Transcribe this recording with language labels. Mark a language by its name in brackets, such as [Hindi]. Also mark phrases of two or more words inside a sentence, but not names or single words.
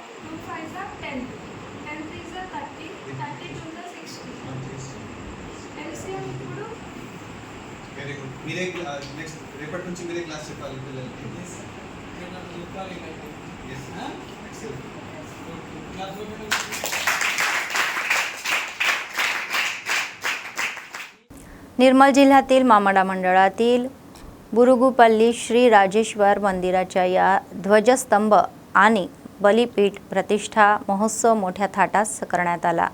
[Telugu] 2 5 10, 10 3 30, 30 2 60. ఎల్సిఎం ఇప్పుడు [English] very good. [Telugu] మీరే నెక్స్ట్ రేపటి నుంచి మీరే క్లాస్ చెప్పాలి పిల్లలకి. [Marathi] निर्मल जिल्ह्यातील मामाडा मंडळातील बुरुगुपल्ली श्री राजेश्वर मंदिराच्या या ध्वजस्तंभ आणि बलिपीठ प्रतिष्ठा महोत्सव मोठ्या थाटात करण्यात आला.